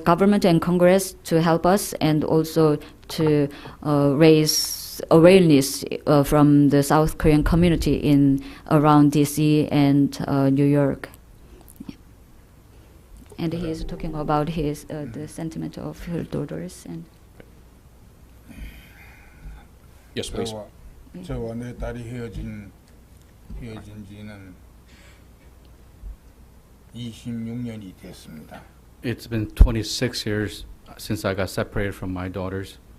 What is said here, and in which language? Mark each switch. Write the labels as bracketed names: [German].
[English] government and Congress to help us, and also to raise awareness from the South Korean community around DC and New York. Yeah. And he is talking about the sentiment of her daughters. And yes, please. [Korean] 저와 내 딸이 헤어진 지는 26년이 됐습니다. [English] It's been 26 years since I got separated from my daughters.